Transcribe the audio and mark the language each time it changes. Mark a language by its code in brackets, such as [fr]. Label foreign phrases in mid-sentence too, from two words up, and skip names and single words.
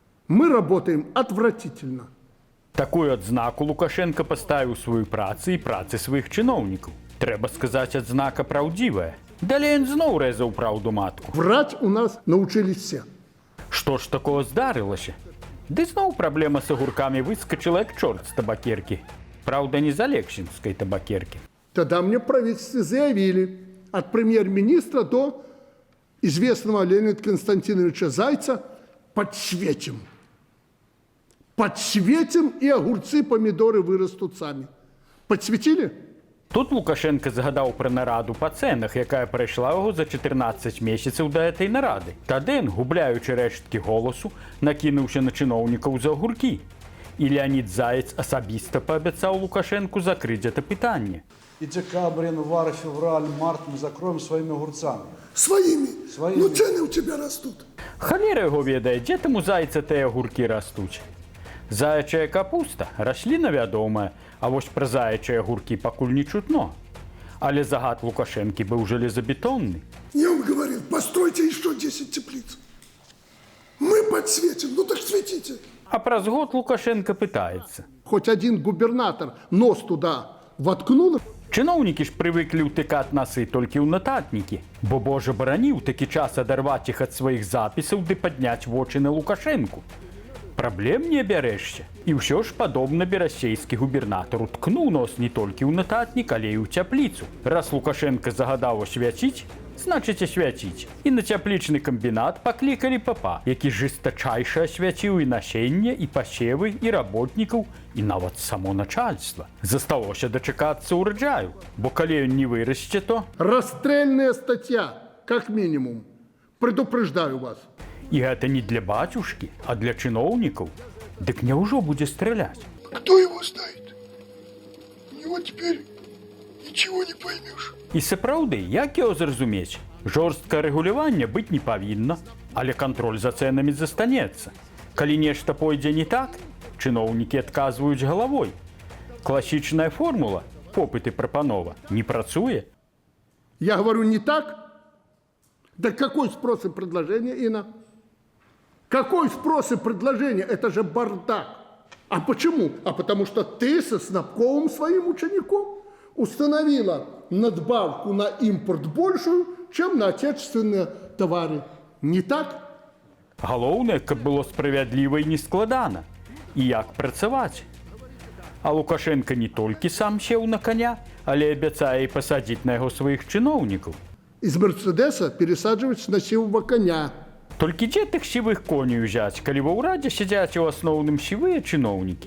[ru] Мы работаем отвратительно. [be] Такую адзнаку Лукашенко паставіў сваёй працы і працы сваіх чыноўнікаў. Трэба сказаць, адзнака праўдзівая. Далей ён зноў рэзаў праўду матку. [ru] Врать у нас научились все. [be] Што ж такого здарылася? Ды зноў праблема з агуркамі выскачыла як чорт з табакеркі. Праўда, не з алексінскай табакеркі. [ru] Тогда мне в правительстве заявили, от премьер-министра до известного Леонида Константиновича Зайца, подсветим. Подсветим, и огурцы, помидоры вырастут сами. Подсветили? [be] Тут Лукашенко згадаў пра нараду па цэнах, якая прайшла яго за 14 месяцаў да этой нарады. Тады ён, губляючы рэшткі голасу, накінуўся на чыноўнікаў за агуркі. І Леонид Заяц асабіста паабяцаў Лукашенку закрыць гэта пытанне. [ru] И декабрь, январь, февраль, март мы закроем своими огурцами. Своими? Своими. Ну цены у тебя растут. [be] Халера яго ведае, дзе там у зайца тыя агуркі растуць. Заячая капуста – расліна вядомая, а вось пра заячыя агуркі пакуль не чутно. Але загад Лукашэнкі быў жалезабетонны. [ru] Я вам говорил, постройте еще 10 теплиц. Мы подсветим, ну так светите. [be] А праз год Лукашенко пытаецца. [ru] Хоть один губернатор нос туда воткнул. [be] Чыноўнікі ж прывыклі ўтыкаць насы толькі ў нататнікі, бо Божа бараніў такі час адарваць іх ад сваіх запісаў ды падняць вочы на Лукашэнку. Праблем не абярэшся. І ўсё ж падобна берасейскі губернатар уткнуў нос не толькі ў нататнік, але і ў цяпліцу. Раз Лукашенко загадаў асвяціць, значыць асвяціць. І на цяплічны камбінат паклікалі папа, які жыстачайша асвяціў і насенне, і пасевы, і работнікаў, і нават само начальства. Засталося дачакацца ўраджаю, бо калі ён не вырасце, то... [ru] Расстрельная статья, как минимум. Предупреждаю вас. [be] І гэта не для бацюшкі, а для чыноўнікаў. Дык няўжо будзе страляць? [ru] Кто его знает? У него теперь ничего не поймешь. [be] І сапраўды, як яго зразумець? Жорсткае рэгуляванне быць не павінна, але кантроль за цэнамі застанецца. Калі нешта пойдзе не так, чыноўнікі адказваюць галавой. Класічная формула попыт і прапанова не працуе. [ru] Я говорю не так? Да какой спрос и предложение, Инна? Какой спрос и предложение? Это же бардак. А почему? А потому что ты со Снопковым своим учеником установила надбавку на импорт большую, чем на отечественные товары. Не так? [be] Галоўнае, каб было справядліва і нескладана. І як працаваць? А Лукашенко не толькі сам сеў на коня, але абяцае і пасадзіць на яго сваіх чыноўнікаў. [ru] Из Мерседеса пересаживать на сивого коня. [be] Толькі дзе тых сівых коней узяць, калі ва ўрадзе сядзяць у асноўным сівыя чыноўнікі?